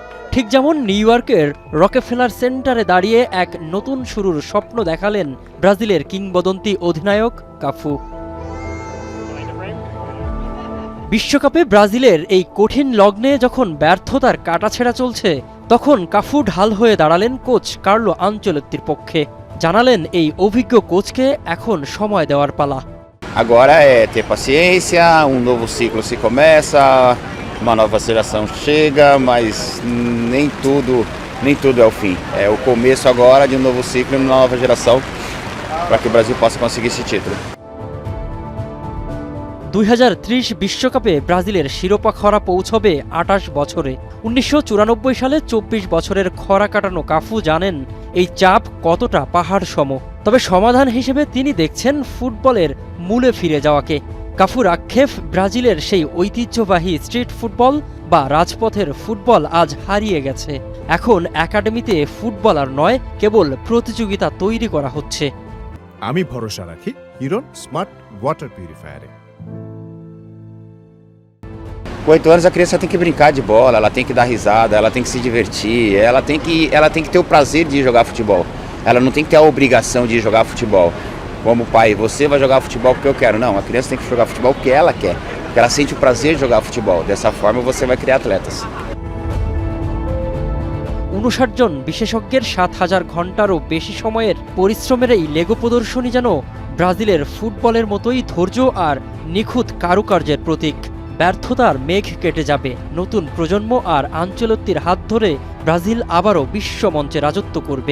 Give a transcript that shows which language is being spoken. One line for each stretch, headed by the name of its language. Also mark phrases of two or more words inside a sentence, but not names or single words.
Bangla: ঠিক যেমন নিউ ইয়র্কের রকেফেলার সেন্টারে দাঁড়িয়ে এক নতুন শুরুর স্বপ্ন দেখালেন ব্রাজিলের কিংবদন্তি অধিনায়ক কাফু। বিশ্বকাপে ব্রাজিলের এই কঠিন লগ্নে যখন ব্যর্থতার কাটাছেঁড়া চলছে, তখন কাফু ঢাল হয়ে দাঁড়ালেন কোচ কার্লো আনচেলত্তির পক্ষে। জানালেন এই অভিজ্ঞ কোচকে এখন সময় দেওয়ার পালা।
Portuguese: Agora é ter paciência, novo ciclo se começa, uma nova geração chega, mas nem tudo é o fim. É o começo agora de um novo ciclo e uma nova geração para que o Brasil possa conseguir esse título.
Bangla: 2030 বিশ্বকাপে ব্রাজিলের শিরোপা খরা পৌঁছবে 28 বছরে। 1994 সালে 24 বছরের খরা কাটানো কাফু জানেন এই চাপ কতটা পাহাড় সম। তবে সমাধান হিসেবে তিনি দেখছেন ফুটবলের মূলে ফিরে যাওয়াকে। কাফুর আক্ষেপ, ব্রাজিলের সেই ঐতিহ্যবাহী স্ট্রিট ফুটবল বা রাজপথের ফুটবল আজ হারিয়ে গেছে। এখন একাডেমিতে ফুটবলার নয়, কেবল প্রতিযোগিতা তৈরি করা হচ্ছে। আমি ভরসা রাখি হিরন স্মার্ট ওয়াটার পিউরিফায়ারে।
Portuguese: Com 8 anos a criança tem que brincar de bola, ela tem que dar risada, ela tem que se divertir, ela tem que ter o prazer de jogar futebol. Ela não tem que ter a obrigação de jogar futebol. Como pai, você vai jogar futebol porque eu quero. Não, a criança tem que jogar futebol porque ela quer. Porque ela sente o prazer de jogar futebol. Dessa forma você vai criar atletas.
Bangla: 59 জন বিশেষজ্ঞের 7000 ঘন্টারও বেশি সময়ের পরিশ্রমের এই লেগো প্রদর্শনী যেন ব্রাজিলের ফুটবলের মতোই ধৈর্য আর নিখুঁত কারুকার্যের প্রতীক। ব্যর্থতার মেঘ কেটে যাবে, নতুন প্রজন্ম আর আনচেলত্তির হাত ধরে ব্রাজিল আবারও বিশ্বমঞ্চে রাজত্ব করবে।